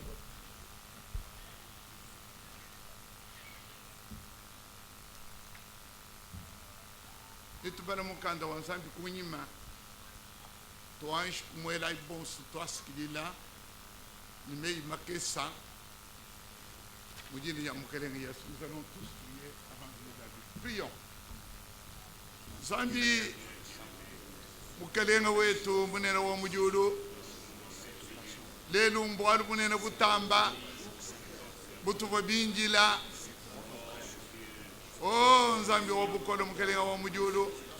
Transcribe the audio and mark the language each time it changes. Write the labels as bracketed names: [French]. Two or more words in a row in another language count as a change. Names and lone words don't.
[Luba-Lulua] itubala mukanda wansambi kunyima twanchi kumwela ibonsu twasikilila nimei makesa mujini ya mukelenge Yesu. [French] Nous allons tous prier avant de les aller. Prions. [Luba-Lulua] Zambi mukelenga wetu munene wa mujulu lelu mbwalu munene butamba butuba binjila nzambi wa bukolo mukelenga wa mujulu